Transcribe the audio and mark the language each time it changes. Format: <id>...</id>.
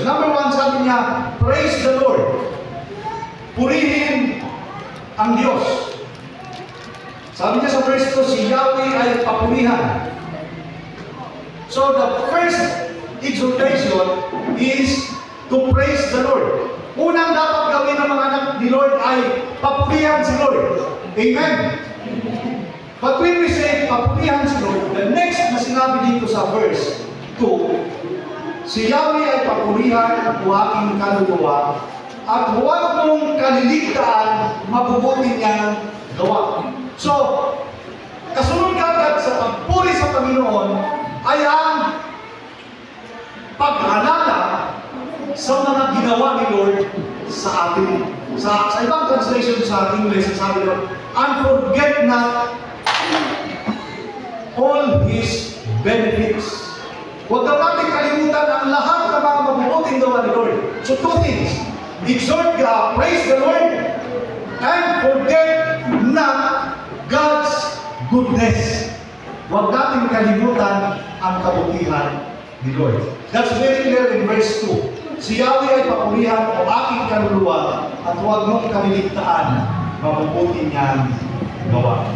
<en>Number one,</en> <tl>sabi niya,</tl> <en>praise the Lord.</en> <tl>Purihin ang Diyos. Sabi niya sa verse 2, si Yahweh ay papurihan.</tl> <en>So the first exhortation is to praise the Lord.</en> <tl>Unang dapat gawin ng mga anak ni Lord ay papurihan si Lord. Amen?</tl> <en>But when we say</en> <tl>papurihan si Lord, the next na sinabi dito sa verse 2, si Yahweh ay papurihan o aking kaluluwa at huwag mong kaliligtaan mabubuti niyang gawa. So, kasunod agad sa pagpuri sa Panginoon ay ang pag-alala sa mga ginawa ni Lord sa atin. Sa ibang translation sa English, sabi doon,</tl> <en>and forget not all His benefits.</en> <tl>Huwag daw natin kalimutan ang lahat ng mga mabubuting gawa ni Lord.</tl> <en>So two things, exhort God, praise the Lord, and forget not God's goodness.</en> <tl>Huwag natin kalimutan ang kabutihan ni Lord.</tl> <en>That's very clear in verse 2.</en> <tl>Si Yahweh ay papurihan o aking kaluluwa at huwag mong kaliligtaan mabubuti niyang gawa.</tl>